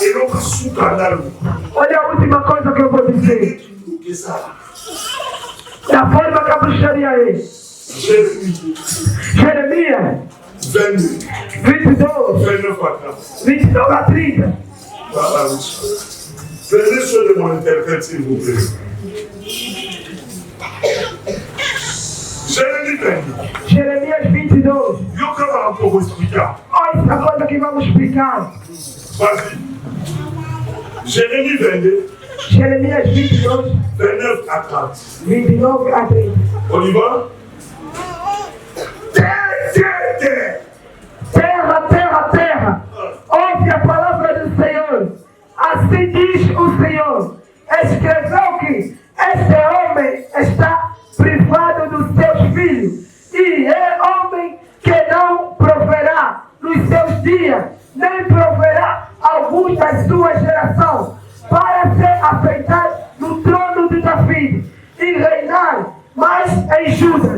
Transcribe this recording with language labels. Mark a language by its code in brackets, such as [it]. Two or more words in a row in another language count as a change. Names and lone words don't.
[pt] Olha a última coisa que eu vou dizer. Da forma que a bruxaria é. Jeremias 22, 29 a 30. [fr] Prenez ceux de mon interprète, s'il vous plaît. [pt] Jeremias 22. Eu vou explicar. Olha essa coisa que vamos explicar. [fr] Vas-y. Jérémie 22. [pt] Jeremias 22, [fr] 29 à 30. [pt] 29 a 30. [fr] On y va? [pt] Terra, terra, terra, ouve a palavra do Senhor. Assim diz o Senhor. Escreveu que este homem está privado dos seus filhos, e é homem que não proverá nos seus dias, nem proverá alguns da sua geração, para ser afeitado no trono de Davi e reinar mais em Judas.